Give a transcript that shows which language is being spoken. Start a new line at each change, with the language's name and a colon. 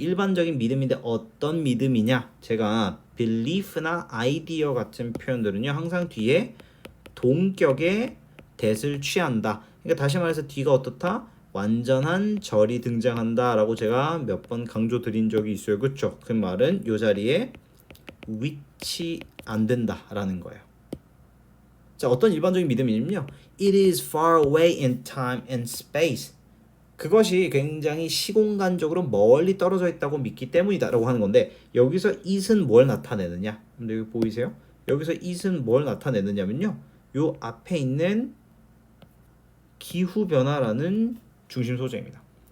Korean: 일반적인 믿음인데 어떤 믿음이냐? 제가 belief나 idea 같은 표현들은요 항상 뒤에 동격의 that을 취한다. 그러니까 다시 말해서 뒤가 어떻다? 완전한 절이 등장한다 라고 제가 몇 번 강조 드린 적이 있어요. 그쵸? 그 말은 이 자리에 위치 안 된다 라는 거예요. 자, 어떤 일반적인 믿음이냐면요.
English: It is far away in time and space.
Korean: 그것이 굉장히 시공간적으로 멀리 떨어져 있다고 믿기 때문이다 라고 하는 건데 여기서 it은 뭘 나타내느냐? 근데 여기 보이세요? 여기서 it은 뭘 나타내느냐면요. 요 앞에 있는 기후변화라는 중심 소재입니다.